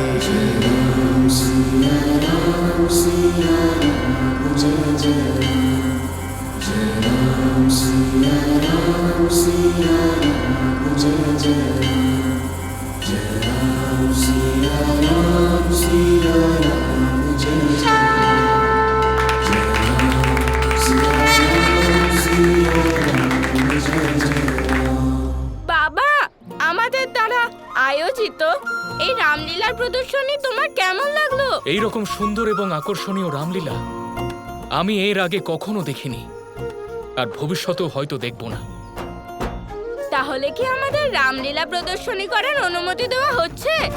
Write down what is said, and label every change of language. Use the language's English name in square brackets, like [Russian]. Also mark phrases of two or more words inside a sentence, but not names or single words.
[Hindi] राम सिया राम सिया राम जय जय जय राम सिया राम सिया राम जय जय जय राम सिया राम सिया राम जय जय जय राम सिया राम सिया राम जय जय। [Bangla] বাবা, আমাদের দ্বারা আয়োজিত এই রামলীলার প্রদর্শনী তোমার কেমন লাগলো? এই রকম সুন্দর এবং আকর্ষণীয় রামলীলা আমি এর আগে কখনো দেখিনি, আর ভবিষ্যতেও হয়তো দেখব না। তাহলে কি আমাদের রামলীলা প্রদর্শনী করার অনুমতি দেওয়া হচ্ছে?